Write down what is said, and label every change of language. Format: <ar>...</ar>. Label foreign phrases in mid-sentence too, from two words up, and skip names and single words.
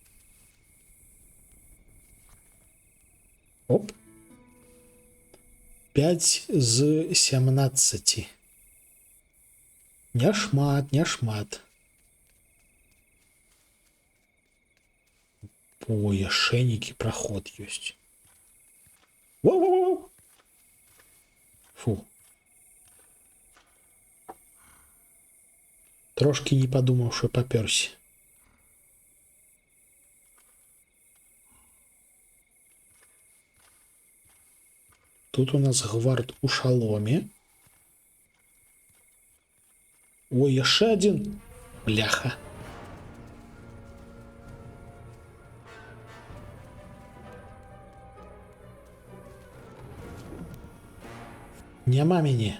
<be>Оп. 5 з 17. Няшмат, няшмат. О, яшчэ нейкі праход ёсць. Воу-воу-воу! Фу. Трошки не подумаў, що папёрся. Тут у нас гвард у шаломе. Ой, яшчэ один. Бляха. Няма мяне.</be>